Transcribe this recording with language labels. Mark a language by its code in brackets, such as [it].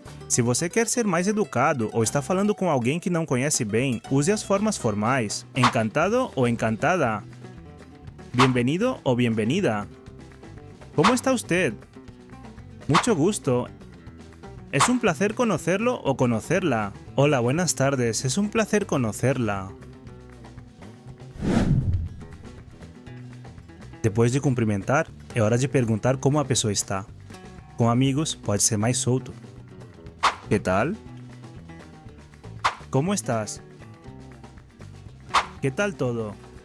[pt] Se você quer ser mais educado ou está falando com alguém que não conhece bem, use as formas formais, encantado ou encantada, bienvenido ou bienvenida. [es] ¿Cómo está usted? Mucho gusto. Es un placer conocerlo o conocerla. Hola, buenas tardes, es un placer conocerla. [pt] Depois de cumprimentar, é hora de perguntar como a pessoa está. Com amigos, pode ser mais solto. [es] ¿Qué tal? ¿Cómo estás? ¿Qué tal todo?